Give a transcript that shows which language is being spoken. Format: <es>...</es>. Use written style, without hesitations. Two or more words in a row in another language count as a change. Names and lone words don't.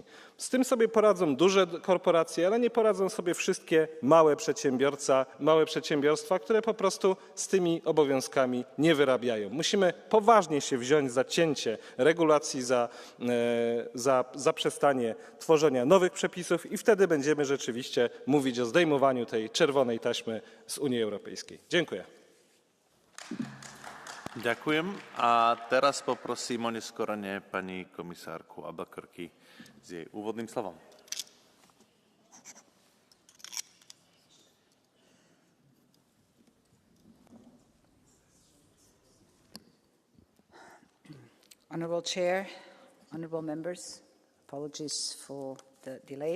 <pl>Z tym sobie poradzą duże korporacje, ale nie poradzą sobie wszystkie małe przedsiębiorstwa, które po prostu z tymi obowiązkami nie wyrabiają. Musimy poważnie się wziąć za cięcie regulacji, za zaprzestanie tworzenia nowych przepisów i wtedy będziemy rzeczywiście mówić o zdejmowaniu tej czerwonej taśmy z Unii Europejskiej. Dziękuję.</pl> <sk>Ďakujem. A teraz poprosím o neskorene pani komisárku Albuquerque s jej úvodným slovom.</sk> <en>Honourable Chair, honourable members, apologies for the delay.</en>